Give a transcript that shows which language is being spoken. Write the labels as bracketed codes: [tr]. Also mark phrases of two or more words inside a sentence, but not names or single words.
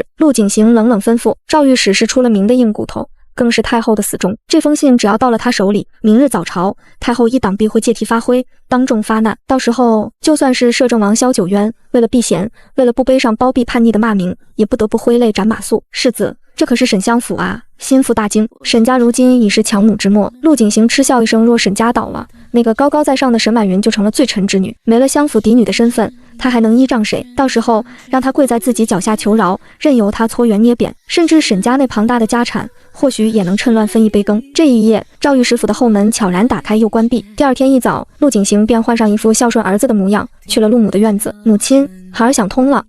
[zh] 陸景行冷冷吩咐，趙御史是出了名的硬骨頭，更是太后的死忠。這封信只要到了他手裡，明日早朝，太后一黨必會借題發揮，當眾發難。到時候，就算是攝政王蕭九淵，為了避嫌，為了不背上包庇叛逆的罵名，也不得不揮淚斬馬謖。世子，這可是沈相府啊！心腹大驚。沈家如今已是強弩之末。陸景行嗤笑一聲，若沈家倒了，那個高高在上的沈婉雲就成了罪臣之女，沒了相府嫡女的身份，他還能依仗誰？到時候讓他跪在自己腳下求饒，任由他搓圓捏扁，甚至沈家那龐大的家產，或許也能趁亂分一杯羹。這一夜，趙御史府的後門悄然打開又關閉。第二天一早，陸景行便換上一副孝順兒子的模樣，去了陸母的院子。母親，孩兒想通了。